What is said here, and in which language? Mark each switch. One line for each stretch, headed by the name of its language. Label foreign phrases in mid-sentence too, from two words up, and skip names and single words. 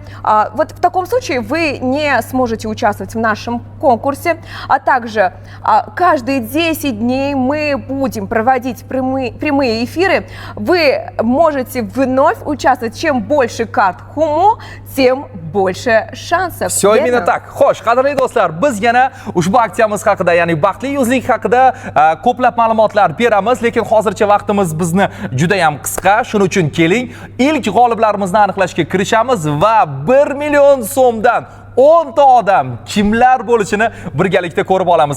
Russian: Вот в таком случае вы не сможете участвовать в нашем конкурсе, а также каждые 10 дней мы будем проводить прямые эфиры. Вы можете вновь участвовать. Чем больше карт Humo, тем больше шансов. Все именно так.
Uzbek: Xo'sh, qadrli do'stlar, biz yana ushbu aksiyamiz haqida, ya'ni baxtli yuzlik haqida ko'plab ma'lumotlar beramiz, lekin hozircha vaqtimiz bizni juda ham qisqa. Shuning uchun keling, ilk g'oliblarimizni aniqlashga kirishamiz va 1 million so'mdan 10 ta odam kimlar bo'lishini birgalikda ko'rib olamiz.